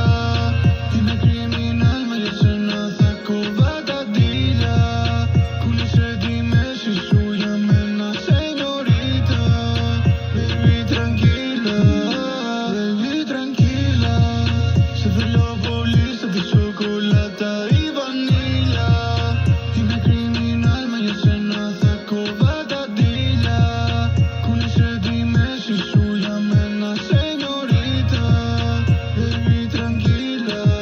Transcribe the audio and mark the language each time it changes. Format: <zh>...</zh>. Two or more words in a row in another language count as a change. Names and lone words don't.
<el>Είμαι criminal, μα για σένα θα κόβα τα ντύλια. Κούλησε τη μέση σου για μένα, σενιωρίτα.</el> <en>Baby,</en> <es>tranquila, baby, tranquila,</es> <el>σε θέλω πολύ, σε τη σοκολάτα ή βανίλια. Είμαι criminal, μα για σένα θα κόβα τα ντύλια. Κούλησε τη μέση σου για μένα, σενιωρίτα.</el> <es>Baby, tranquila.</es>